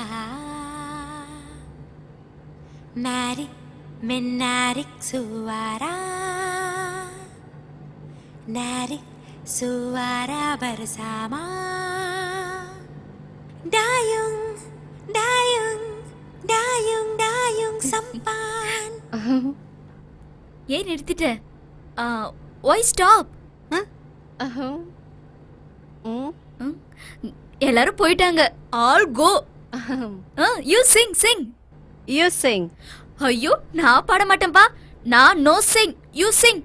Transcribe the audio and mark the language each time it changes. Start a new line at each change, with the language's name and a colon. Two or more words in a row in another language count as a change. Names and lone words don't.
Malay: Mari menarik suara, narik suara bersama. dayung, dayung, dayung, dayung sampan.
Tamil: ஏன் நிறுத்திட்ட?
English: why stop?
Tamil: எல்லாரும் போயிட்டாங்க.
English: all go. you sing sing. You sing.
Tamil: ஐயோ நான் பாட மாட்டேன்பா. நான்
English: no sing. you sing.